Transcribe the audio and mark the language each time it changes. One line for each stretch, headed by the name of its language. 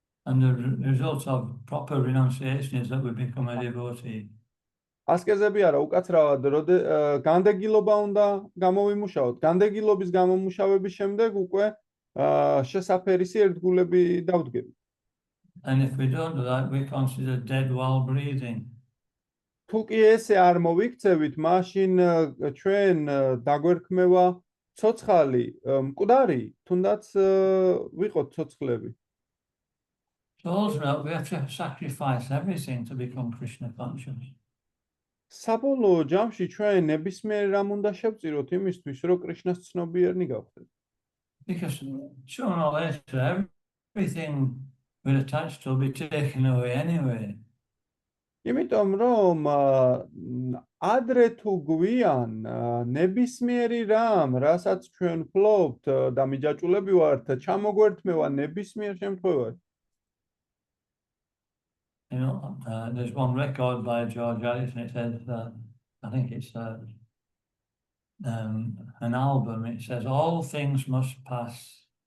English: And the result of proper renunciation is that we become a devotee.
Georgian: ასკეზები არა, უკაცრავად განდეგილობა უნდა გამოვიმუშაოთ. განდეგილობის გამომუშავების შემდეგ უკვე შესაფერისი ერთგულები დავდგებით.
English: And if we don't do that, we consider dead while breathing.
Georgian: თუ კი ესე არ მოვიქცევით, მაშინ ჩვენ დაგვერქმევა ცოცხალი, მკვდარი, თუნდაც ვიყოთ ცოცხლები.
English: So ultimately, we have to sacrifice everything to become Krishna conscious.
Georgian: საბოლოო ჯამში ჩვენ ნებისმიერ რამ უნდა შევწიროთ იმისთვის, რომ კრიშნას ცნობიერნი გავხდეთ.
English: Because sooner or later, everything we're attached to will be taken away anyway.
Georgian: იმიტომ რომ ადრე თუ გვიან ნებისმიერი რამ, რასაც ჩვენ ვფლობთ და მიჯაჭულები ვართ, ჩამოგვერთმევა ნებისმიერ შემთხვევაში.
English: There's one record by George Harrison. It says, I think it's an album. It says, all things must pass.